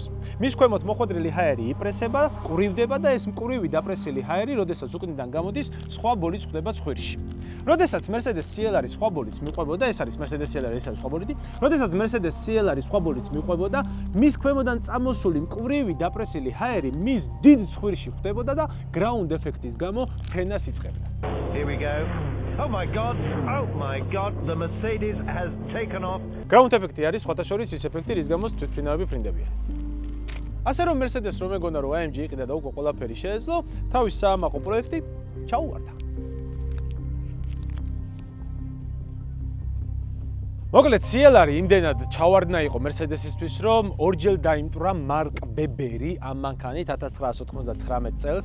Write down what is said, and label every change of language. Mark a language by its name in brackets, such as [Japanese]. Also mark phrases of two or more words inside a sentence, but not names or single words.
[Georgian] მის ქვემოთ მოხვედრილი ჰაერი იპრესება, ყურივდება და ეს მყურივი დაპრესილი ჰაერი, როდესაც უკნიდან გამოდის, სხვა ბოლიდს ხვდება ცხვირში. როდესაც Mercedes CLR-ი სხვა ბოლიდს მიყვებოდა, ეს არის Mercedes CLR, ეს არის სხვა ბოლიდი. როდესაც Mercedes CLR-ი სხვა ბოლიდს მიყვებოდა, მის ქვემოდან წამოსული მყურივი დაპრესილი ჰაერი მის დიდ ცხვირში ხვდებოდა და ground ეფექტის გამო ფრენას იწყებდა. [English] Here we go. Oh my god, the Mercedes has taken off. [Georgian] Ground ეფექტი არის სხვათა შორის ის ეფექტი, რის გამოც თვითმფრინავები ფრინდებიან. ასე რომ Mercedes რომ ეგონა რომ AMG იყიდა და უკვე ყველაფერი შეეძლო, თავის საამაყო პროექტი ჩაუვარდა. მოკლედ CLR-ი იმდენად ჩავარდნა იყო Mercedes-ისთვის, რომ ორჯერ დაიმტვრა მარკ ბებერი ამ მანქანით 1999 წელს.